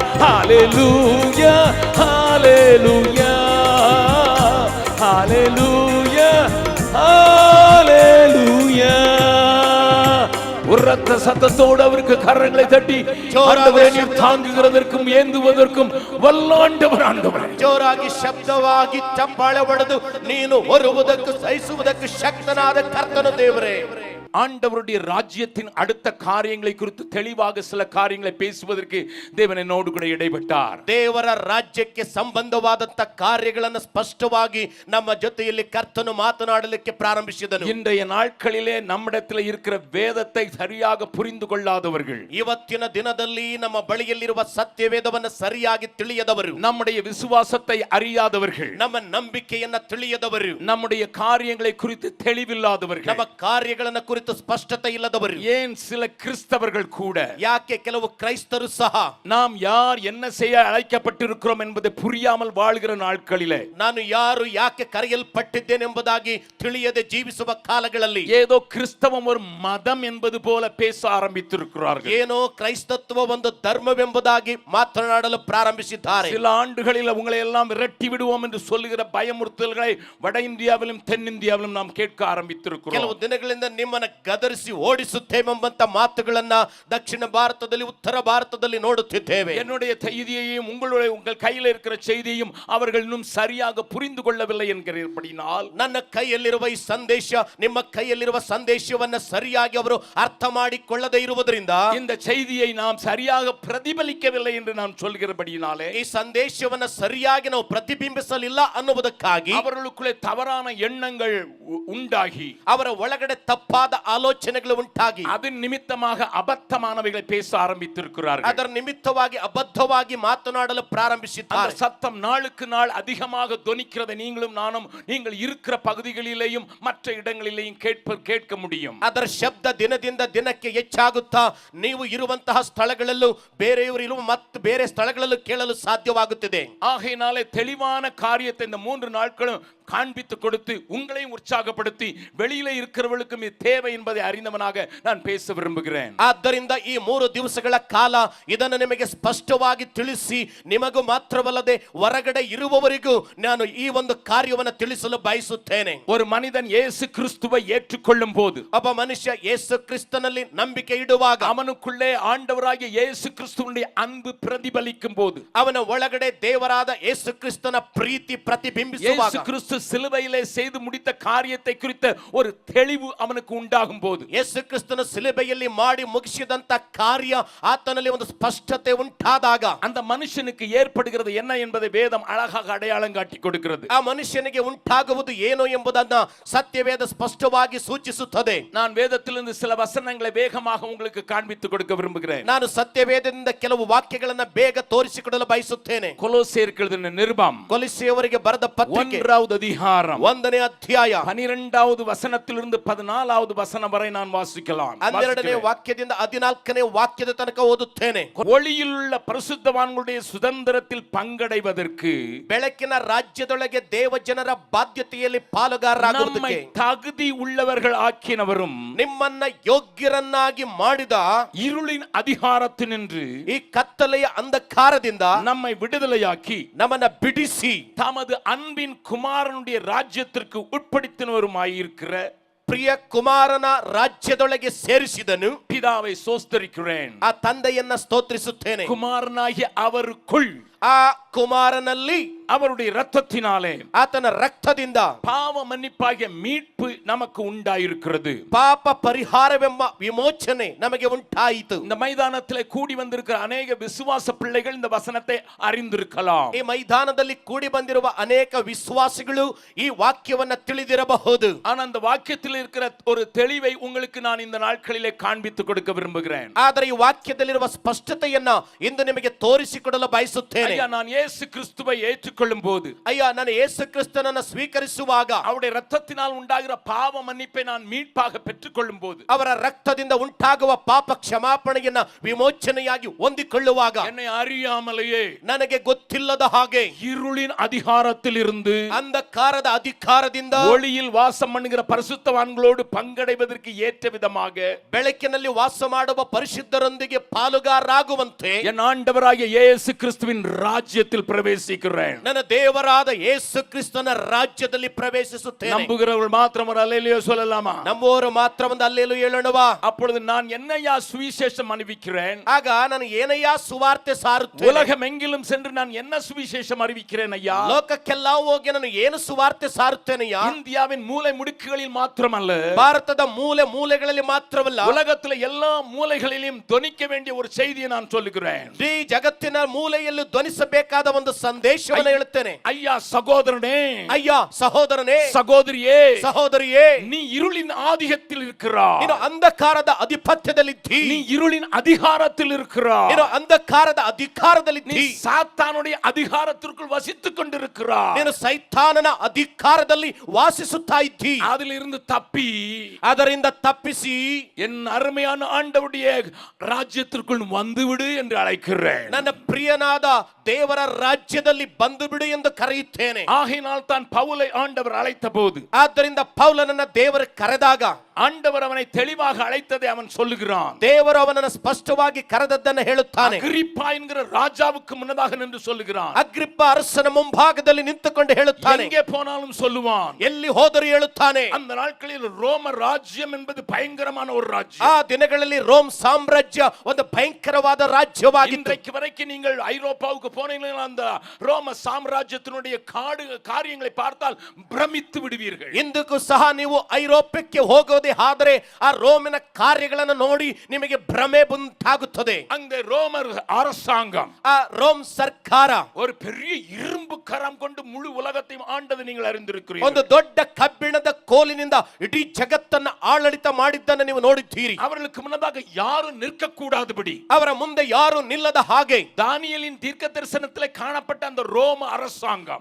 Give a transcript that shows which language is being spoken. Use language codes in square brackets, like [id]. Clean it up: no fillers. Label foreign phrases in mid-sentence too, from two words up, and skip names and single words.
[ta] ஹalleluya ஹalleluya ஹalleluya ஹalleluya. உரத்த சத்தத்தோடு அவருக்கு கரங்களை தட்டி, ஆண்டவரே நீர் தாங்குகிறதற்கும் ஏந்துவதற்கும் வல்லாண்டவர் ஆண்டவரே. [kn] ಜೋರಾಗಿ ಶಬ್ದವಾಗಿ ಚಪ್ಪಾಳೆ ಹೊಡೆದು ನೀನು ಹೊರುವುದಕ್ಕೆ ಸಹಿಸುವುದಕ್ಕೆ ಶಕ್ತನಾದ ಕರ್ತನು ದೇವರೇ. [ta] ஆண்டவருடைய ராஜ்யத்தின் அடுத்த காரியங்களை குறித்து தெளிவாக சில காரியங்களை பேசுவதற்கு தேவன் என்னோடு கூட இடைப்பட்டார். [kn] ದೇವರ ರಾಜ್ಯಕ್ಕೆ ಸಂಬಂಧವಾದಂತ ಕಾರ್ಯಗಳನ್ನು ಸ್ಪಷ್ಟವಾಗಿ ನಮ್ಮ ಜೊತೆಯಲ್ಲಿ ಕರ್ತನು ಮಾತನಾಡಲಿಕ್ಕೆ ಪ್ರಾರಂಭಿಸಿದನು. [ta] இன்றைய நாட்களிலே நம்மிடத்தில் இருக்கிற வேதத்தை சரியாக புரிந்து கொள்ளாதவர்கள், [kn] ಇವತ್ತಿನ ದಿನದಲ್ಲಿ ನಮ್ಮ ಬಳಿಯಲ್ಲಿರುವ ಸತ್ಯವೇದವನ್ನು ಸರಿಯಾಗಿ ತಿಳಿಯದವರು, [ta] நம்முடைய விசுவாசத்தை அறியாதவர்கள், [kn] ನಮ್ಮ ನಂಬಿಕೆಯನ್ನ ತಿಳಿಯದವರು, [ta] நம்முடைய காரியங்களை குறித்து தெளிவில்லாதவர்கள், [kn] ನಮ್ಮ ಕಾರ್ಯಗಳನ್ನು ಕುರಿತು ಸ್ಪಷ್ಟತೆ ಇಲ್ಲದವರು, [ta] ஏன் சில கிறிஸ்தவர்கள் கூட [kn] ಯಾಕೆ ಕೆಲವು ಕ್ರೈಸ್ತರು ಸಹ [ta] நாம் யார் என்ன செய்ய அழைக்கப்பட்டிருக்கிறோம் என்பதை புரியாமல் வாழ்கிற நாட்களிலே, [kn] ನಾನು ಯಾರು ಯಾಕೆ ಕರೆಯಲ್ಪಟ್ಟಿದ್ದೇನೆಂಬುದಾಗಿ ತಿಳಿಯದೆ ಜೀವಿಸುವ ಕಾಲಗಳಲ್ಲಿ [ta] ஏதோ கிறிஸ்தவம் ஒரு மதம் என்பது போல பேச ஆரம்பித்திருக்கிறார்கள். [kn] ಏನೋ ಕ್ರೈಸ್ತತ್ವ ಒಂದು ಧರ್ಮವೆಂಬುದಾಗಿ ಮಾತನಾಡಲು ಪ್ರಾರಂಭಿಸಿದ್ದಾರೆ. [ta] சில ஆண்டுகளில் உங்களை எல்லாம் விரட்டி விடுவோம் என்று சொல்லுகிற பயமுறுத்தல்களை வட இந்தியாவிலும் தென்னிந்தியாவிலும் நாம் கேட்க ஆரம்பித்திருக்கிறோம். [kn] ಕೆಲವು ದಿನಗಳಿಂದ ನಿಮ್ಮನ್ನ ಗದರಿಸಿ ಓಡಿಸುತ್ತೇವೆಂಬಂತ ಮಾತುಗಳನ್ನ ದಕ್ಷಿಣ ಭಾರತದಲ್ಲಿ ಉತ್ತರ ಭಾರತದಲ್ಲಿ ನೋಡುತ್ತಿದ್ದೇವೆ. [ta] என்னுடைய செய்தியையும் உங்கள் கையில் இருக்கிற செய்தியையும் அவர்கள் இன்னும் சரியாக புரிந்து கொள்ளவில்லை என்கிறபடினால், [kn] ನನ್ನ ಕೈಯಲ್ಲಿರುವ ಈ ಸಂದೇಶ ನಿಮ್ಮ ಕೈಯಲ್ಲಿರುವ ಸಂದೇಶವನ್ನ ಸರಿಯಾಗಿ ಅವರು ಅರ್ಥ ಮಾಡಿಕೊಳ್ಳದೇ ಇರುವುದರಿಂದ, [ta] இந்த செய்தியை நாம் சரியாக பிரதிபலிக்கவில்லை என்று நாம் சொல்கிறபடினாலே, [kn] ಈ ಸಂದೇಶವನ್ನ ಸರಿಯಾಗಿ ನಾವು ಪ್ರತಿಬಿಂಬಿಸಲಿಲ್ಲ ಅನ್ನುವುದಕ್ಕಾಗಿ [ta] அவர்களுக்குள்ளே தவறான எண்ணங்கள் உண்டாகி, [kn] ಅವರ ಒಳಗಡೆ ತಪ್ಪಾದ ಆಲೋಚನೆಗಳು ಉಂಟಾಗಿ, [ta] அதன் நிமித்தமாக அபத்தமானவைகளை பேச ஆரம்பித்திருக்கிறார்கள். [kn] ಅದರ ನಿಮಿತ್ತವಾಗಿ ಅಬದ್ಧವಾಗಿ ಮಾತನಾಡಲು [ta] அந்த [kn] ಪ್ರಾರಂಭಿಸಿದ್ದಾರೆ. [ta] சத்தம் நாளுக்கு நாள் அதிகமாக தொனிக்கிறதை நீங்களும் நானும் நீங்கள் இருக்கிற பகுதிகளிலேயும் மற்ற இடங்களிலேயும் கேட்க முடியும். [kn] ಅದರ ಶಬ್ದ ದಿನದಿಂದ ದಿನಕ್ಕೆ ಹೆಚ್ಚಾಗುತ್ತಾ ನೀವು ಇರುವಂತಹ ಸ್ಥಳಗಳಲ್ಲೂ ಬೇರೆಯವರು ಇರುವ ಮತ್ತು ಬೇರೆ ಸ್ಥಳಗಳಲ್ಲೂ ಕೇಳಲು ಸಾಧ್ಯವಾಗುತ್ತಿದೆ. [ta] ஆகையினாலே தெளிவான காரியத்தை இந்த 3 நாட்களும் காண்பித்து கொடுத்து உங்களையும் உற்சாகப்படுத்தி வெளியிலே இருக்கிறவர்களுக்கும் இது தேவை என்பதை அறிந்தவனாக நான் பேச விரும்புகிறேன். [kn] ಆದ್ದರಿಂದ ಈ 3 ದಿವಸಗಳ ಕಾಲ ಇದನ್ನು ನಿಮಗೆ ಸ್ಪಷ್ಟವಾಗಿ ತಿಳಿಸಿ, ನಿಮಗೂ ಮಾತ್ರವಲ್ಲದೆ ಹೊರಗಡೆ ಇರುವವರಿಗೂ ನಾನು ಈ ಒಂದು ಕಾರ್ಯವನ್ನು ತಿಳಿಸಲು ಬಯಸುತ್ತೇನೆ. [ta] ஒரு மனிதன் இயேசு கிறிஸ்துவை ஏற்றுக்கொள்ளும் போது, [kn] ಒಬ್ಬ ಮನುಷ್ಯ ಯೇಸು ಕ್ರಿಸ್ತನಲ್ಲಿ ನಂಬಿಕೆ ಇಡುವಾಗ, [ta] அவனுக்குள்ளே ஆண்டவராகிய இயேசு கிறிஸ்துவினுடைய அன்பு பிரதிபலிக்கும் போது, [kn] ಅವನ ಒಳಗಡೆ ದೇವರಾದ ಯೇಸು ಕ್ರಿಸ್ತನ ಪ್ರೀತಿ ಪ್ರತಿಬಿಂಬಿಸುವಾಗ, [ta] இயேசு கிறிஸ்து சிலுவையிலே செய்து முடித்த காரியத்தை குறித்த ஒரு தெளிவு அவனுக்கு உண்டாகும் போது, [kn] ಯೇಸು ಕ್ರಿಸ್ತನ ಸಿಲುಬೆಯಲ್ಲಿ ಮಾಡಿ ಮುಗಿಸಿದಂತ ಕಾರ್ಯ ಆತನಲ್ಲಿ ಒಂದು ಸ್ಪಷ್ಟತೆ ಉಂಟಾದಾಗ, [ta] அந்த மனுஷனுக்கு ஏற்படுகிறது என்ன என்பதை வேதம் அழகாக அடையாளம் காட்டி கொடுக்கிறது. [kn] ಆ ಮನುಷ್ಯನಿಗೆ ಉಂಟಾಗುವುದು ಏನು ಎಂಬುದನ್ನ ಸತ್ಯವೇದ ಸ್ಪಷ್ಟವಾಗಿ ಸೂಚಿಸುತ್ತದೆ. [ta] நான் வேதத்திலிருந்து சில வசனங்களை வேகமாக உங்களுக்கு காண்பித்து கொடுக்க விரும்புகிறேன். [kn] ನಾನು ಸತ್ಯವೇದದಿಂದ ಕೆಲವು ವಾಕ್ಯಗಳನ್ನ ಬೇಗ ತೋರಿಸಿಕೊಡಲು ಬಯಸುತ್ತೇನೆ. [ta] கொலோசியருக்கு எழுதின நிருபம் [kn] ಕೊಲೊಸ್ಸೆಯವರಿಗೆ ಬರೆದ ಪತ್ರಿಕೆ [ta] 1வது அதிகாரம் [kn] 1ನೇ ಅಧ್ಯಾಯ [ta] 12வது வசனத்திலிருந்து 14வது வசனம் வரை நான் வாசிக்கலாம். [kn] 12ನೇ ವಾಕ್ಯದಿಂದ 14ನೇ ವಾಕ್ಯದ ತನಕ ಓದುತ್ತೇನೆ. [ta] ஒளியிலுள்ள பரிசுத்தவான்களுடைய சுதந்திரத்தில் பங்கடைவதற்கு, [kn] ಬೆಳಕಿನ ರಾಜ್ಯದೊಳಗೆ ದೇವ ಜನರ ಬಾಧ್ಯತೆಯಲ್ಲಿ [ta] நம்மை [kn] ಪಾಲುಗಾರರಾಗುವುದಕ್ಕೆ, [ta] தகுதி உள்ளவர்கள் ஆக்கினவரும், [kn] ನಿಮ್ಮನ್ನ ಯೋಗ್ಯರನ್ನಾಗಿ ಮಾಡಿದ [ta] இருளின் அதிகாரத்தினின்று [kn] ಈ ಕತ್ತಲೆಯ ಅಂಧಕಾರದಿಂದ [ta] நம்மை விடுதலையாக்கி, [kn] ನಮ್ಮನ್ನ ಬಿಡಿಸಿ [ta] தமது அன்பின் குமாரனுடைய ராஜ்யத்திற்கு உட்படுத்தினவருமாயிருக்கிற [kn] ಪ್ರಿಯ ಕುಮಾರನ ರಾಜ್ಯದೊಳಗೆ ಸೇರಿಸಿದನು. [ta] பிதாவை சோஸ்தரிக்கிறேன். [kn] ಆ ತಂದೆಯನ್ನ ಸ್ತೋತ್ರಿಸುತ್ತೇನೆ. [ta] குமாரனாகிய அவருக்குள், [kn] ಆ ಕುಮಾರನಲ್ಲಿ [ta] அவருடைய இரத்தத்தினாலே [kn] ಆತನ ರಕ್ತದಿಂದ [ta] பாவ மன்னிப்பாகிய மீட்பு நமக்கு உண்டாயிருக்கிறது. [kn] ಪಾಪ ಪರಿಹಾರವೆಂಬ ವಿಮೋಚನೆ ನಮಗೆ ಉಂಟಾಯಿತು. [ta] இந்த மைதானத்திலே கூடி வந்திருக்கிற அநேக விசுவாச பிள்ளைகள் இந்த வசனத்தை அறிந்திருக்கலாம். [kn] ಈ ಮೈದಾನದಲ್ಲಿ ಕೂಡಿ ಬಂದಿರುವ ಅನೇಕ ವಿಶ್ವಾಸಿಗಳು ಈ ವಾಕ್ಯವನ್ನ ತಿಳಿದಿರಬಹುದು. [ta] ஆனா அந்த வாக்கியத்தில் இருக்கிற ஒரு தெளிவை உங்களுக்கு நான் இந்த நாட்களிலே காண்பித்து கொடுக்க விரும்புகிறேன். [kn] ಆದರೆ ಈ ವಾಕ್ಯದಲ್ಲಿರುವ ಸ್ಪಷ್ಟತೆಯನ್ನ ಇಂದು ನಿಮಗೆ ತೋರಿಸಿಕೊಡಲು ಬಯಸುತ್ತೇನೆ. ಹೇಳುತ್ತೇನೆ. [ta] ஐயா, நான் இயேசு கிறிஸ்துவை ஏற்றுக்கொள்ளும் போது, [kn] ಅಯ್ಯ ನಾನು ಯೇಸು ಕ್ರಿಸ್ತನನ್ನು ಸ್ವೀಕರಿಸುವಾಗ, [ta] அவருடைய இரத்தத்தினால் உண்டாகிற பாவ மன்னிப்பை நான் மீட்பாக பெற்றுக்கொள்ளும் போது, [kn] ಅವರ ರಕ್ತದಿಂದ ಉಂಟಾಗುವ ಪಾಪ ಕ್ಷಮಾಪಣೆಯನ್ನ ವಿಮೋಚನೆಯಾಗಿ ಹೊಂದಿಕೊಳ್ಳುವಾಗ, [ta] என்னை அறியாமலேயே [kn] ನನಗೆ ಗೊತ್ತಿಲ್ಲದ ಹಾಗೆ [ta] இருளின் அதிகாரத்தில் இருந்து [kn] ಅಂಧಕಾರದ ಅಧಿಕಾರದಿಂದ [ta] ஒளியில் வாசம் பண்ணுகிற பரிசுத்தவான்களோடு பங்கடைவதற்கு ஏற்ற விதமாக [kn] ಬೆಳಕಿನಲ್ಲಿ ವಾಸ ಮಾಡುವ ಪರಿಶುದ್ಧರೊಂದಿಗೆ ಪಾಲುಗಾರರಾಗುವಂತೆ [ta] என் ஆண்டவராகிய இயேசு கிறிஸ்துவின் ராஜ்யத்தில் பிரவேசிக்கிறேன். [kn] ನನ್ನ ದೇವರಾದ ಯೇಸು ಕ್ರಿಸ್ತನ ರಾಜ್ಯದಲ್ಲಿ ಪ್ರವೇಶಿಸುತ್ತೇನೆ. [ta] நம்புகிறவர்கள் மாத்திரம் ஒரு அல்லேலூயா சொல்லலாமா? [kn] ನಮ್ಮವರು ಮಾತ್ರ ಒಂದು ಅಲ್ಲೇಲೂಯಾ ಹೇಳೋಣವಾ? [ta] அப்பொழுது நான் என்னையா சுவிசேஷம் அறிவிக்கிறேன்? [kn] ಆಗ ನಾನು ಏನಯ್ಯ ಸುವಾರ್ತೆ ಸಾರುತ್ತೇನೆ? [ta] உலகம் எங்கிலும் சென்று நான் என்ன சுவிசேஷம் அறிவிக்கிறேன் ஐயா? [kn] ಲೋಕಕ್ಕೆಲ್ಲ ಹೋಗಿ ನಾನು ಏನು ಸುವಾರ್ತೆ ಸಾರುತ್ತೇನೆಯ್ಯ? [ta] இந்தியாவின் மூலை முடுக்குகளில் மாத்திரமல்ல, [kn] ಭಾರತದ ಮೂಲೆ ಮೂಲೆಗಳಲ್ಲಿ ಮಾತ್ರವಲ್ಲ, [ta] உலகத்துல எல்லா மூலைகளிலும் தொனிக்க வேண்டிய ஒரு செய்தியை நான் சொல்லுகிறேன். [kn] ಈ ಜಗತ್ತಿನ ಮೂಲೆಯಲ್ಲಿ ಧ್ವನಿಸಬೇಕಾದ ಒಂದು ಸಂದೇಶವನ್ನು ಹೇಳುತ್ತೇನೆ. [ta] ஐயா சகோதரனே, [kn] ಅಯ್ಯ ಸಹೋದರನೇ, [ta] சகோதரியே, [kn] ಸಹೋದರಿಯೇ, [ta] நீ இருளின் ஆதிக்கத்தில் இருக்கிறாய். [kn] ನೀನು ಅಂಧಕಾರದ ಅಧಿಪತ್ಯದಲ್ಲಿದ್ದಿ. [ta] நீ இருளின் அதிகாரத்தில் இருக்கிறாய். [kn] ನೀನು ಅಂಧಕಾರದ ಅಧಿಕಾರದಲ್ಲಿದ್ದಿ. [ta] நீ சாத்தானுடைய அதிகாரத்திற்குள் வசித்துக் கொண்டிருக்கிறாய். [kn] ನೀನು ಸೈತಾನನ ಅಧಿಕಾರದಲ್ಲಿ ವಾಸಿಸುತ್ತಾ ಇದ್ದಿ. [ta] அதிலிருந்து தப்பி [kn] ಅದರಿಂದ ತಪ್ಪಿಸಿ [ta] என் அருமையான ஆண்டவருடைய ராஜ்யத்திற்குள் வந்துவிடு என்று அழைக்கிறேன். [kn] ನನ್ನ ಪ್ರಿಯನಾದ ದೇವರ ರಾಜ್ಯದಲ್ಲಿ ಬಂದು ಬಿಡು ಎಂದು ಕರೆಯುತ್ತೇನೆ. [ta] ஆகையினால் தான் பவுலை ஆண்டவர் அழைத்த போது, [kn] ಆದ್ದರಿಂದ ಪೌಲನನ್ನ ದೇವರು ಕರೆದಾಗ [ta] ஆண்டவர் அவனை தெளிவாக அழைத்ததை அவன் சொல்லுகிறான். [kn] ದೇವರು ಅವನನ್ನು ಸ್ಪಷ್ಟವಾಗಿ ಕರೆದದ್ದನ್ನು ಹೇಳುತ್ತಾನೆ. [ta] அகிரிப்பா என்கிற ராஜாவுக்கு முன்னதாக நின்று சொல்லுகிறான். [kn] ಅಗ್ರಿಪ್ಪ ಅರಸನ ಮುಂಭಾಗದಲ್ಲಿ ನಿಂತುಕೊಂಡು ಹೇಳುತ್ತಾನೆ. [ta] எங்கே போனாலும் சொல்லுவான். [kn] ಎಲ್ಲಿ ಹೋದರೂ ಹೇಳುತ್ತಾನೆ. [ta] அந்த நாட்களில் ரோம ராஜ்யம் என்பது பயங்கரமான ஒரு ராஜ்யம். [kn] ಆ ದಿನಗಳಲ್ಲಿ ರೋಮ್ ಸಾಮ್ರಾಜ್ಯ ಒಂದು ಭಯಂಕರವಾದ ರಾಜ್ಯವಾಗಿತ್ತು. [ta] இன்றைக்கு வரைக்கும் நீங்கள் ஐரோப்பாவுக்கு போனீங்கன்னா அந்த ரோம சாம்ராஜ்யத்தினுடைய காரியங்களை பார்த்தால் பிரமித்து விடுவீர்கள். [kn] ಇಂದಕ್ಕೂ ಸಹ ನೀವು ಐರೋಪ್ಯಕ್ಕೆ ಹೋಗೋದೇ ಆದರೆ ಆ ರೋಮಿನ ಕಾರ್ಯಗಳನ್ನು ನೋಡಿ ನಿಮಗೆ ಭ್ರಮೆ ಉಂಟಾಗುತ್ತದೆ. [ta] அந்த ரோமர் அரசாங்கம், [kn] ಆ ರೋಮ್ ಸರ್ಕಾರ [ta] ஒரு பெரிய இரும்பு கரம் கொண்டு முழு உலகத்தையும் ஆண்டது நீங்கள் அறிந்திருக்கிறீர்கள். [kn] ಒಂದು ದೊಡ್ಡ ಕಬ್ಬಿಣದ ಕೋಲಿನಿಂದ ಇಡೀ ಜಗತ್ತನ್ನು ಆಡಳಿತ ಮಾಡಿದ್ದನ್ನು ನೀವು ನೋಡಿದ್ದೀರಿ. [ta] அவர்களுக்கு முன்னதாக யாரும் நிற்க கூடாதபடி [kn] ಅವರ ಮುಂದೆ ಯಾರು ನಿಲ್ಲದ ಹಾಗೆ [ta] தானியேலின் தீர்க்க தரிசனத்திலே காணப்பட்ட அந்த ரோம அரசாங்கம்,